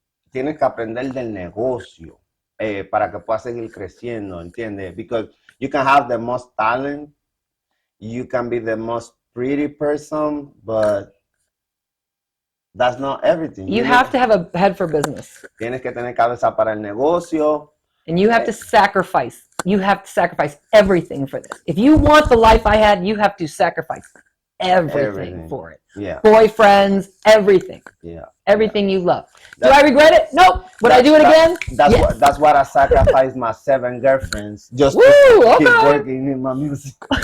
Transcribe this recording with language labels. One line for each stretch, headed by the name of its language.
Spanish: Tienes que aprender del negocio para que puedas seguir creciendo, ¿entiendes?
English: Because you can have the most talent, you can be the most pretty person, but that's not everything. You have to have a head for business.
Spanish: Tienes que tener cabeza para el negocio.
English: And you have to sacrifice. You have to sacrifice everything for this. If you want the life I had, you have to sacrifice everything for it. Yeah. Boyfriends, everything. Yeah. Everything you love. Do I regret it? Nope. Would I do it again? That's what I sacrificed my 7 girlfriends just to keep working in my music.